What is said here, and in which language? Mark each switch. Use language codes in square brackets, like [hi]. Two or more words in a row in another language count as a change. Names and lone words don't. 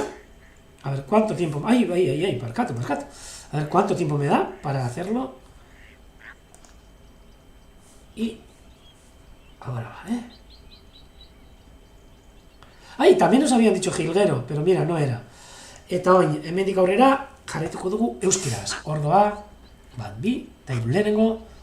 [es] A ver cuánto tiempo. ¡Ay! Marcato! A ver cuánto tiempo me da para hacerlo. Y ahora va, ¡Ay! También nos habían dicho jilguero, pero mira, no era. [eu] Eta oin, hemendik aurrera jarraituko dugu euskeraz. Ordoa, bat bi, eta hiru lehenengo.